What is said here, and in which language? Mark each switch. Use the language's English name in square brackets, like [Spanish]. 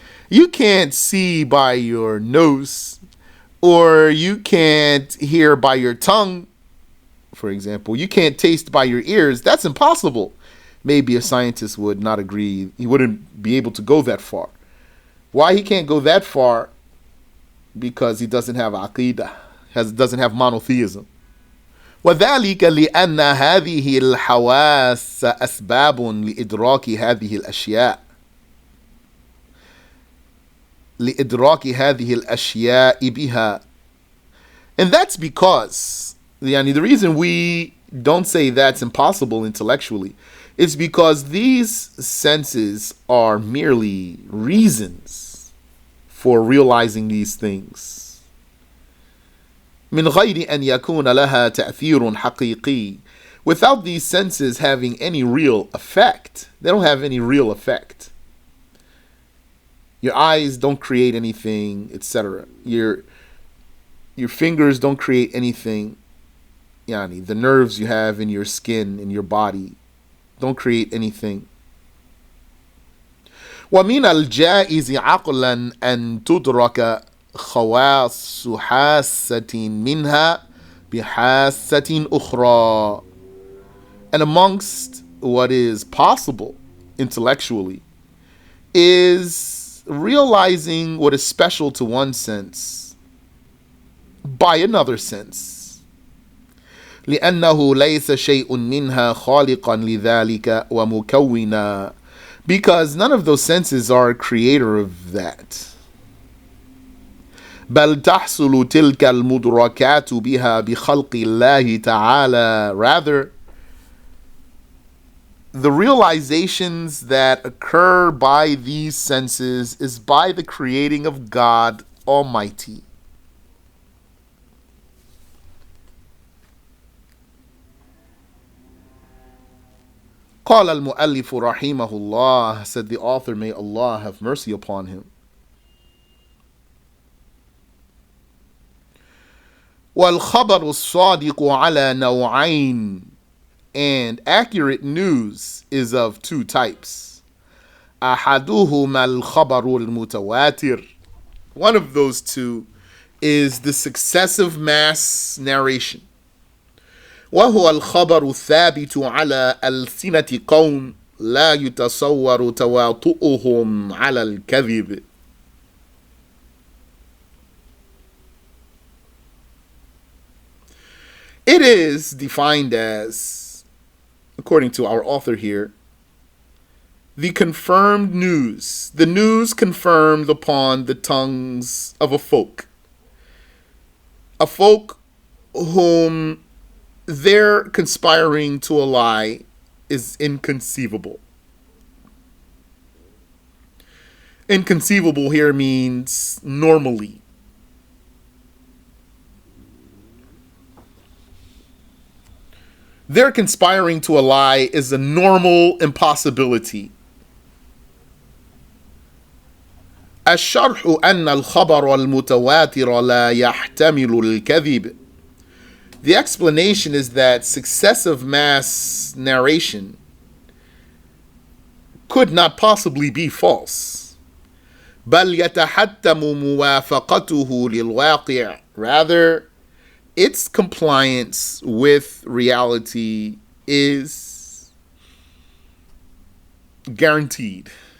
[English] You can't see by your nose, or you can't hear by your tongue, for example. You can't taste by your ears. That's impossible. Maybe a scientist would not agree. He wouldn't be able to go that far. Why he can't go that far? Because he doesn't have Aqidah, doesn't have monotheism. [Arabic] وذلك لأن هذه الحواس أسباب لإدراك هذه الأشياء. لإدراك هذه الأشياء بها. [English] And that's because, the reason we don't say that's impossible intellectually is because these senses are merely reasons for realizing these things. [Arabic] من غير أن يكون لها تأثير حقيقي. [English] Without these senses having any real effect. They don't have any real effect. Your eyes don't create anything, etc. Your fingers don't create anything. The nerves you have in your skin, in your body, don't create anything. [Arabic] ومن الجائز عقلا أن تدرك خواص حاسة منها بحاسة أخرى. [English] And amongst what is possible intellectually is realizing what is special to one sense by another sense. [Arabic] لأنه ليس شيء منها خالقا لذلك ومكونا. [English] Because none of those senses are a creator of that. [Arabic] بل تحصل تلك المدركات بها بخلق الله تعالى. [English] Rather, the realizations that occur by these senses is by the creating of God Almighty. [Arabic] قال المؤلف رحمه الله, [English] said the author, may Allah have mercy upon him. [Arabic] والخبر الصادق على نوعين. [English] And accurate news is of two types. [Arabic] أحدهما الخبر المتواتر. [English] One of those two is the successive mass narration. [Arabic] وهو الخبر الثابت على ألسنة قوم لا يتصور تواطؤهم على الكذب. [English] It is defined as, according to our author here, the confirmed news, the news confirmed upon the tongues of a folk whom their conspiring to a lie is inconceivable. Inconceivable here means normally. Their conspiring to a lie is a normal impossibility. [Arabic] الشرح أن الخبر المتواتر لا يحتمل الكذب. [English] The explanation is that successive mass narration could not possibly be false. [Arabic] بل يتحتم موافقته للواقع. [English] Rather, its compliance with reality is guaranteed.